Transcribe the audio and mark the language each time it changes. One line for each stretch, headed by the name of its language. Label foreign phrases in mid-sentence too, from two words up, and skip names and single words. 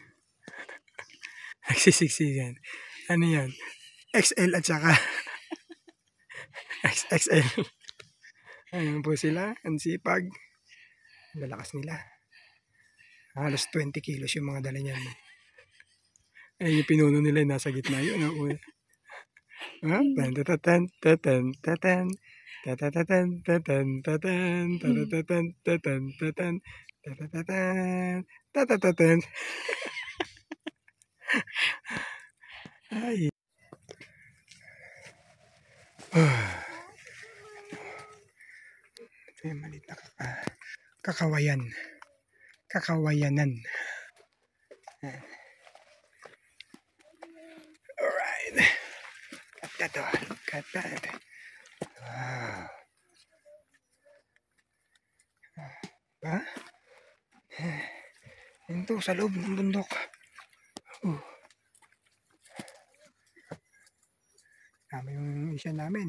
Filipino: Nagsisiksikan. Ano yan? XL at saka XXL. Ayan po sila, ang sipag. Lalakas nila. Halos 20 kilos yung mga dala niyan. Ayan yung pinuno nila nasa gitna yun. Tan tatan tatan tatan tatan tatan tatan tatan tatan tatan tatan tatan. Ay. Ito yung maliit na kakawayan. Kakawayanan.
English: Alright. Cut that. Cut that. Wow. Ba?
Filipino: Ito sa loob ng bundok. Tama yung isa namin.